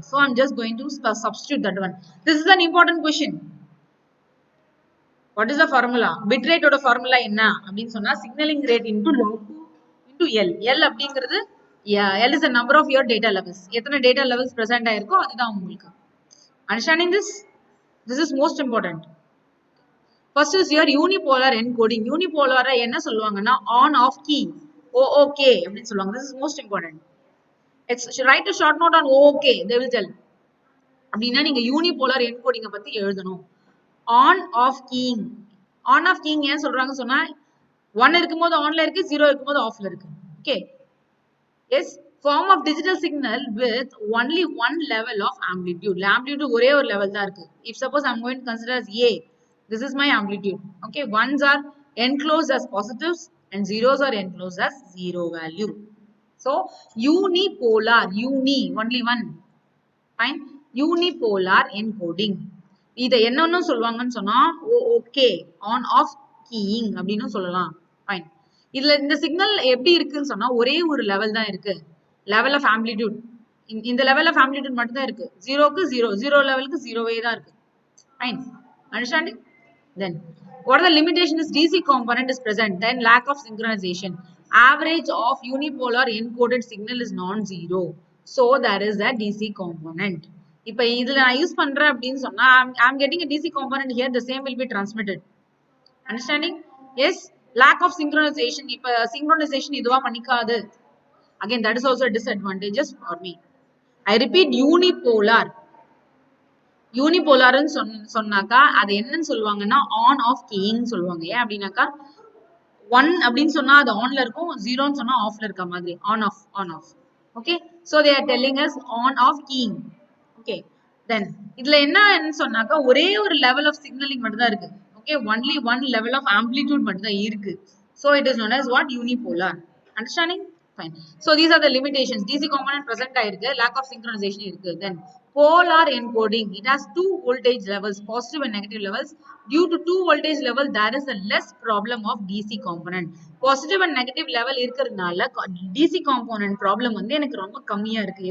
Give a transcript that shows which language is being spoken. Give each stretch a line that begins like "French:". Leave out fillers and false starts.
English: So I'm just going to substitute that one. This is an important question. What is the formula?
Tamil: Bit rate ஓட formula என்ன அப்படின்னு சொன்னா signaling rate into log 2 into L.
English: L அப்படிங்கிறது, L is the number of your data levels.
Tamil: எத்தனை data levels present ஆயிருக்கோ அதுதான் உங்களுக்கு.
English: Understanding this? This is most important. First is your unipolar encoding. Unipolar
Tamil: என்ன சொல்லுவாங்கன்னா
English: on off key, OOK
Tamil: அப்படின்னு சொல்லுவாங்க.
English: This is most important. Write a short note on OOK, they will tell.
Tamil: அப்படின்னா நீங்க unipolar encoding பத்தி எழுதணும். On off keying. On off keying ஏன் சொல்றாங்க சொன்னா 1 இருக்கும்போது onல இருக்கு, 0 இருக்கும்போது offல இருக்கு.
English: Okay. Yes, form of digital signal with only one level of amplitude.
Tamil: Amplitude ஒரே ஒரு level தான் இருக்கு.
English: If suppose I'm going to consider as A, this is my amplitude. Okay, ones are enclosed as positives and zeros are enclosed as zero value. So unipolar, only one. Fine. Unipolar encoding.
Tamil: இதை என்னன்னு சொல்லுவாங்கன்னு சொன்னா OOK, on off keying அப்படின்னு சொல்லலாம். Fine. இதுல இந்த signal எப்படி இருக்குன்னு சொன்னா ஒரே ஒரு லெவல் தான் இருக்கு, லெவல் ஆஃப் ஆம்ப்ளிடியூட். இந்த லெவல் ஆஃப் ஆம்ப்ளிடியூட் மட்டும் தான் இருக்கு. 0க்கு 0, 0 லெவலுக்கு 0வே தான் இருக்கு. Fine. Understanding?
English: Then what are the limitation is DC component is present, then lack of synchronization. Average of unipolar encoded signal is non-zero, so there is a DC component.
Tamil: இப்போ இதுல நான் யூஸ் பண்றேன் அப்படின்னு சொன்னா
English: I'm getting a DC component here, the same will be transmitted. Understanding? Yes. Lack of synchronization.
Tamil: இப்போ synchronization இதுவா பண்ணிக்காது.
English: Again, that is also a disadvantages for me. I repeat, unipolar.
Tamil: யூனிபோலார்னு சொன்னாக்கா அது என்னன்னு சொல்லுவாங்கன்னா ஆன் ஆஃப் கீயிங் சொல்லுவாங்க. ஏன் அப்படின்னாக்கா 1 அப்படின்னு சொன்னா அது ஆன்ல இருக்கும், 0ன்னு சொன்னா ஆஃப்ல இருக்க மாதிரி. On off, on off.
English: Okay, so they are telling us on off keying.
Tamil: Okay, தென் இதுல என்னன்னு சொன்னாக்கா ஒரே ஒரு லெவல் ஆஃப் சிக்னலிங் மட்டும் தான் இருக்கு. Okay, only one level of amplitude மட்டும் தான் இருக்கு.
English: So it is known as what? Unipolar. Understanding? Fine. So these are the limitations. DC component present ஆயிருக்கு, lack of synchronization இருக்கு. Then polar encoding. It has two voltage levels, positive and negative levels. Due to two voltage level, there is a less problem of DC component.
Tamil: Positive and negative level இருக்கிறதுனால DC component problem வந்து எனக்கு ரொம்ப கம்மியா இருக்கு.